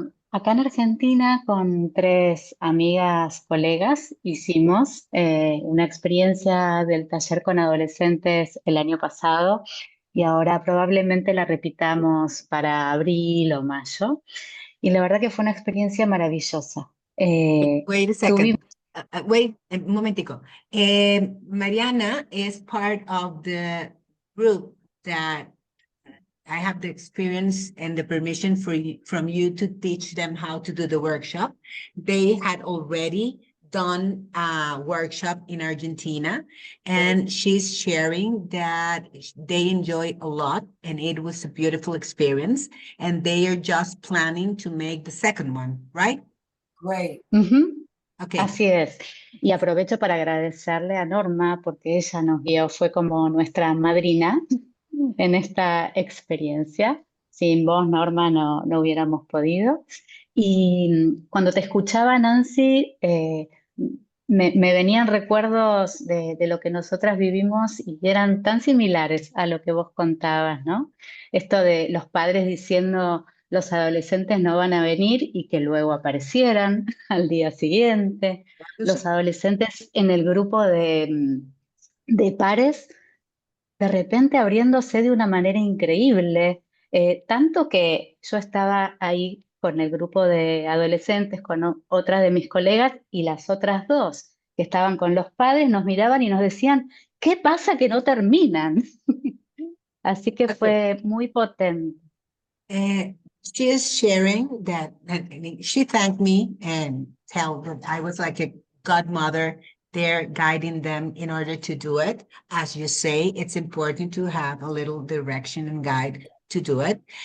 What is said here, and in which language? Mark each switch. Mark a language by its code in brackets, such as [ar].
[es] Acá en Argentina con tres amigas, colegas, hicimos una experiencia del taller con adolescentes el año pasado y ahora probablemente la repitamos para abril o mayo. Y la verdad que fue una experiencia maravillosa. [en] Wait a second. Wait a momentico. Mariana is part of the group that I have the experience and the permission from you to teach them how to do the workshop. They had already done a workshop in Argentina, and she's sharing that they enjoyed a lot, and it was a beautiful experience, and they are just planning to make the second one, right? Great. Okay. [es] Así es. Y aprovecho para agradecerle a Norma porque ella nos guió, fue como nuestra madrina en esta experiencia. Sin vos, Norma, no hubiéramos podido. Y cuando te escuchaba, Nancy, me venían recuerdos de lo que nosotras vivimos y eran tan similares a lo que vos contabas, ¿no? Esto de los padres diciendo los adolescentes no van a venir y que luego aparecieran al día siguiente. Los adolescentes en el grupo de pares de repente abriéndose de una manera increíble, tanto que yo estaba ahí con el grupo de adolescentes, con otras de mis colegas y las otras dos que estaban con los padres nos miraban y nos decían, ¿qué pasa que no terminan? Así que fue muy potente. [en] She is sharing that, and she thanked me and tell that I was like a godmother there guiding them in order to do it. As you say, it's important to have a little direction and guide to do it.